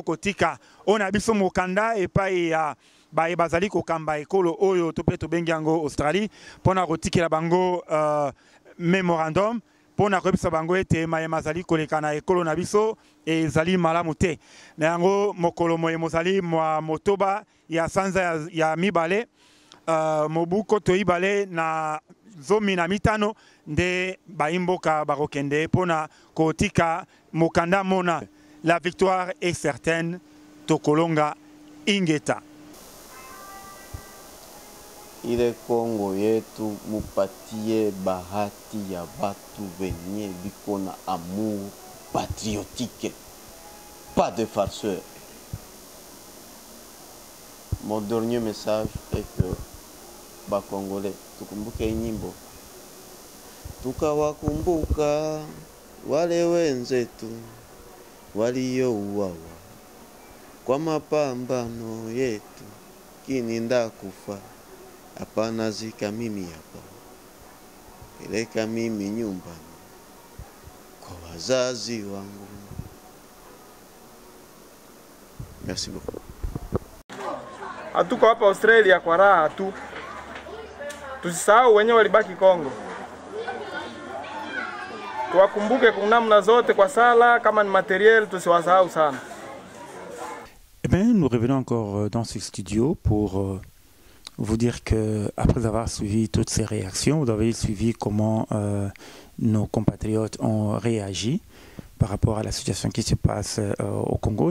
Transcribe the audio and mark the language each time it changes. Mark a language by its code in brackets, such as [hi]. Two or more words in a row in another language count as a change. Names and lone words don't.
[ln] kotika ona biso mokanda epai ya baye bazali kokamba ekolo oyo to pe tobengi yango Australie pona kotikela bango memorandum pona koyebisa bango ete mayema azali koleka na ekolo na biso ezali malamu te na yango mokolo moye mozali mwa motoba ya sanza ya mibale mobuko toibale na zomi na mitano nde baimboka bakokende pona kotika mokanda mona. [fr] La victoire est certaine, [ln] tokolonga ingeta. [sw] Ile Kongo yetu mupatie bahati ya batu venye biko na [fr] amour patriotique, pas de farceur. [sw] Mon dernier message est que ba Congolais tukumbuke nyimbo, tukawakumbuka wale wenzetu waliouawa kwa mapambano yetu, kininda kufa hapana zika mimi hapa, peleka mimi nyumbani kwa wazazi wangu. [fr] Merci beaucoup. [sw] Hatuko hapa Australia kwa raha tu, tusisahau wenyewe walibaki Kongo, tuwakumbuke kwa namna zote kwa sala, kama ni matériel tusiwasahau sana. [fr] Eh bien, nous revenons encore dans ce studio pour vous dire que après avoir suivi toutes ces réactions, vous avez suivi comment nos compatriotes ont réagi par rapport à la situation qui se passe au Congo.